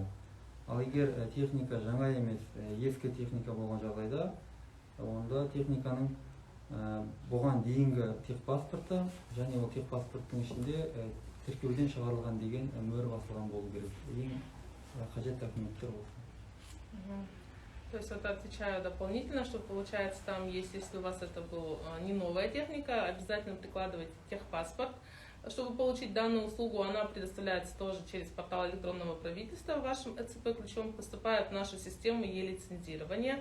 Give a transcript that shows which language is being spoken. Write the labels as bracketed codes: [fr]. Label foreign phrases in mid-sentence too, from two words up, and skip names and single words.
[kk] Ал егер техника жаңа емес, ескі техника болған жағдайда, онда техниканың бұған дейінгі техпаспорты және ол техпаспорттың ішінде тіркеуден шығарылған деген мөр басылған болу керек. Ең қажет документтер болсын. [ru] То есть вот отвечаю дополнительно, что получается там есть, если у вас это была не новая техника, обязательно прикладывайте техпаспорт. Чтобы получить данную услугу, она предоставляется тоже через портал электронного правительства. Вашим ЭЦП-ключом поступает в нашу систему е-лицензирования.